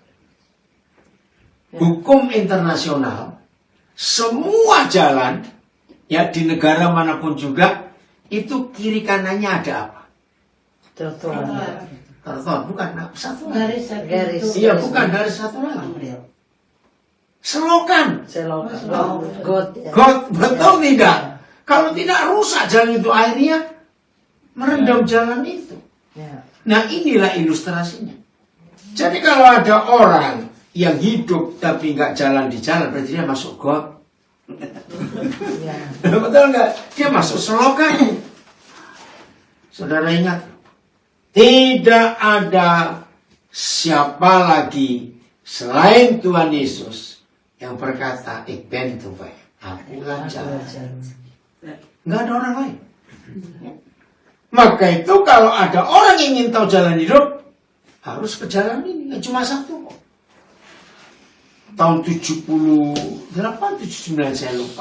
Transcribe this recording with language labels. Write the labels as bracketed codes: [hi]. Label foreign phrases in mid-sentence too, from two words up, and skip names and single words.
[id] Hukum internasional, semua jalan, ya di negara manapun juga, itu kiri kanannya ada apa? Trotoar. Trotoar, bukan satu lagi. Garis. Iya, bukan dari satu lagi. Selokan. Selokan. Got. God, betul tidak? Kalau tidak rusak jalan itu, airnya merendam jalan itu. Ya. Nah, inilah ilustrasinya. Jadi kalau ada orang yang hidup tapi nggak jalan di jalan, berarti dia masuk got. Ya. Betul nggak? Dia masuk selokan. Saudara ingat, tidak ada siapa lagi selain Tuhan Yesus yang berkata, [nl] Ik ben de weg, [id] akulah jalan. Nggak ada orang lain. Maka itu kalau ada orang yang ingin tahu jalan hidup, harus ke jalan ini. Cuma satu kok. Tahun 78, 79 saya lupa.